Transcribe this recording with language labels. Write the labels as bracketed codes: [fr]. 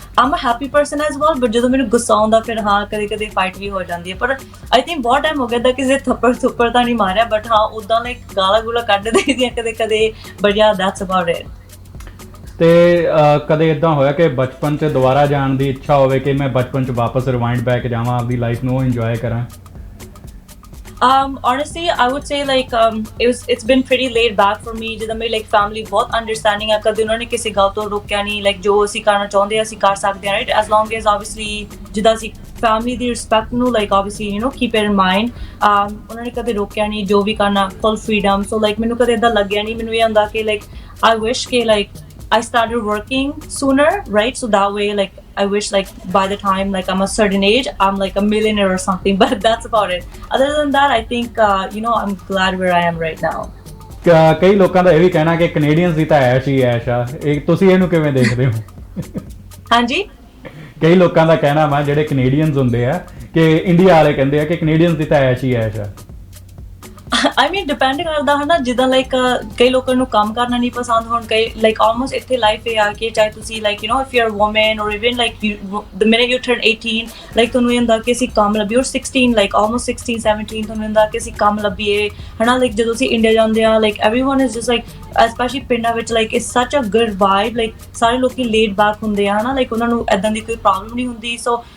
[en] I'm a happy person as well but [pa] ਜਦੋਂ ਮੈਨੂੰ ਗੁੱਸਾ ਆਉਂਦਾ ਫਿਰ ਹਾਂ ਕਦੇ ਕਦੇ ਫਾਈਟ ਵੀ ਹੋ ਜਾਂਦੀ ਹੈ ਪਰ [en] I think [pa] ਬਹੁਤ ਟਾਈਮ ਹੋ ਗਿਆ ਦਾ ਕਿਸੇ ਥੱਪੜ ਥੁੱਪੜ ਤਾਂ ਨਹੀਂ ਮਾਰਿਆ ਬਟ ਹਾਂ ਉਦਾਂ ਲਾਈਕ ਗਾਲਾਂ ਗੂਲਾਂ ਕੱਢ ਦੇਈਆਂ ਕਦੇ ਕਦੇ [en] but yeah that's about it [pa] ਤੇ ਕਦੇ ਇਦਾਂ ਹੋਇਆ ਕਿ ਬਚਪਨ 'ਚ ਦੁਬਾਰਾ ਜਾਣ ਦੀ ਇੱਛਾ ਹੋਵੇ ਕਿ ਮੈਂ ਬਚਪਨ 'ਚ ਵਾਪਸ ਰਿਵਾਈਂਡ ਬੈਕ ਜਾਵਾਂ ਆਪਦੀ ਲਾਈਫ ਨੂੰ ਇੰਜੋਏ ਕਰਾਂ [en] honestly I would say like it's been pretty laid back for me [pa] ਜਿੱਦਾਂ ਮੇਰੀ like family ਬਹੁਤ understanding ਆ ਕਦੇ ਉਹਨਾਂ ਨੇ ਕਿਸੇ ਗੱਲ ਤੋਂ ਰੋਕਿਆ ਨਹੀਂ like ਜੋ ਅਸੀਂ ਕਰਨਾ ਚਾਹੁੰਦੇ ਅਸੀਂ ਕਰ ਸਕਦੇ ਹਾਂ right [en] as long as obviously [pa] ਜਿੱਦਾਂ ਅਸੀਂ family ਦੀ respect ਨੂੰ [en] like obviously you know keep it in mind [pa] ਉਹਨਾਂ ਨੇ ਕਦੇ ਰੋਕਿਆ ਨਹੀਂ ਜੋ ਵੀ ਕਰਨਾ [en] full freedom so like [pa] ਮੈਨੂੰ ਕਦੇ ਏਦਾਂ ਲੱਗਿਆ ਨਹੀਂ ਮੈਨੂੰ ਇਹ ਹੁੰਦਾ ਕਿ like [en] I wish [pa] ਕਿ [en] like I started working sooner right so that way like I wish like by the time like I'm a certain age I'm like a millionaire or something but that's about it other than that I think you know I'm glad where I am right now [pa] ਕਈ ਲੋਕਾਂ ਦਾ ਇਹ ਵੀ ਕਹਿਣਾ ਕਿ Canadians ਦੀ ਤਾਂ ਐਸ਼ ਹੀ ਐਸ਼ ਆ ਇਹ ਤੁਸੀਂ ਇਹਨੂੰ ਕਿਵੇਂ ਦੇਖਦੇ ਹੋ ਹਾਂਜੀ ਕਈ ਲੋਕਾਂ ਦਾ ਕਹਿਣਾ ਵਾ ਜਿਹੜੇ ਕੈਨੇਡੀਅਨਸ ਹੁੰਦੇ ਆ ਕਿ ਇੰਡੀਆ ਵਾਲੇ ਕਹਿੰਦੇ ਆ ਕਿ ਕੈਨੇਡੀਅਨਸ ਦੀ ਤਾਂ ਐਸ਼ ਹੀ ਐਸ਼ ਆ I mean depend ਕਰਦਾ ਹੈ ਨਾ ਜਿੱਦਾਂ ਲਾਈਕ ਕਈ ਲੋਕਾਂ ਨੂੰ ਕੰਮ ਕਰਨਾ ਨਹੀਂ ਪਸੰਦ ਹੁਣ ਕਈ ਲਾਈਕ ਆਲਮੋਸਟ ਇੱਥੇ ਲਾਈਫ ਇਹ ਆ ਕਿ ਚਾਹੇ ਤੁਸੀਂ [en] like you know if you are woman or even [pa] like [en] the minute you turn 18 [pa] like ਤੁਹਾਨੂੰ ਇਹ ਹੁੰਦਾ ਕਿ ਅਸੀਂ ਕੰਮ ਲੱਭੀਏ ਔਰ 16 ਲਾਈਕ ਆਲਮੋਸਟ 16 17 ਤੁਹਾਨੂੰ ਹੁੰਦਾ ਕਿ ਅਸੀਂ ਕੰਮ ਲੱਭੀਏ ਹਨਾ ਲਾਈਕ ਜਦੋਂ ਅਸੀਂ ਇੰਡੀਆ ਜਾਂਦੇ ਆ like [en] everyone is just like especially [pa] ਪਿੰਡਾਂ ਵਿੱਚ like [en] it's such a good vibe [pa] like ਸਾਰੇ ਲੋਕੀ ਲੇਡ ਬੈਕ ਹੁੰਦੇ ਆ ਹਨਾ ਲਾਈਕ ਉਹਨਾਂ ਨੂੰ ਏਦਾਂ ਦੀ ਕੋਈ ਪ੍ਰੋਬਲਮ ਨਹੀਂ ਹੁੰਦੀ ਸੋ